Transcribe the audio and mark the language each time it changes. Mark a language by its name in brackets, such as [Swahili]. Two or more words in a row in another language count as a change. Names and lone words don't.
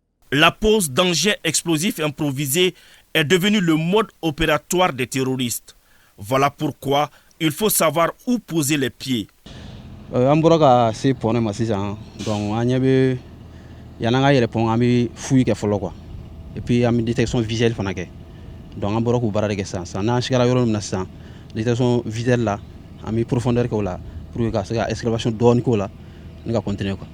[French] La pose d'engins explosifs improvisés est devenue le mode opératoire des terroristes. Voilà pourquoi il faut savoir où poser les pieds. [Bambara] An bɔra ka se pɔnɛ ma sisan donc an ɲɛ bɛ yan'an ka yɛlɛ pɔn an bɛ fouille kɛ fɔlɔ [French] quoi et puis [Bambara] an bɛ [French] détection visuelle [Bambara] fana kɛ donc an bɔra k'u baara de kɛ sisan n'an sigara yɔrɔ min na sisan [French] détection visuelle [Bambara] la an bɛ profondeur kɛ o la [French] pour que [Bambara] ka se ka excavation dɔɔni k'o la ni ka [French] continuer quoi.